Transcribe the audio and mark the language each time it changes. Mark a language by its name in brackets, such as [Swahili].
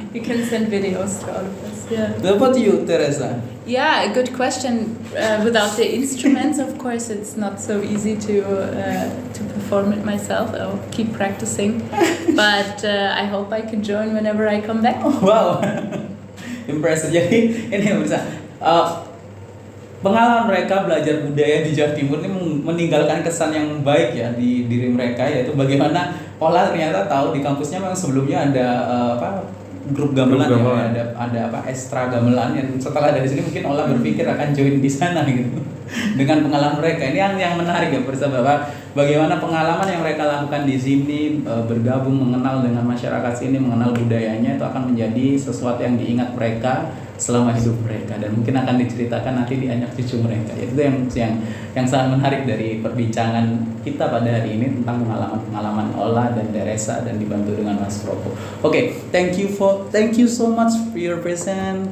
[English] You can send videos to all of us. Yeah. What about you, Teresa? Yeah, a good question. Without the instruments, of course, it's not so easy to perform it myself. I'll keep practicing, but I hope I can join whenever I come back. Oh, wow, impressive. [Indonesian] Jadi ini bisa pengalaman mereka belajar budaya di Jawa Timur ini meninggalkan kesan yang baik ya di diri mereka, yaitu bagaimana Ola ternyata tahu di kampusnya memang sebelumnya ada grup gamelan. Ya, ada ekstra gamelan yang setelah dari sini mungkin Ola berpikir akan join di sana gitu. Dengan pengalaman mereka ini yang menarik ya Bapak, bagaimana pengalaman yang mereka lakukan di sini, bergabung, mengenal dengan masyarakat sini, mengenal budayanya, itu akan menjadi sesuatu yang diingat mereka selama hidup mereka, dan mungkin akan diceritakan nanti di anak cucu mereka. Itu yang sangat menarik dari perbincangan kita pada hari ini tentang pengalaman Ola dan Teresa, dan dibantu dengan Mas Probo. [English] Oke, thank you so much for your present.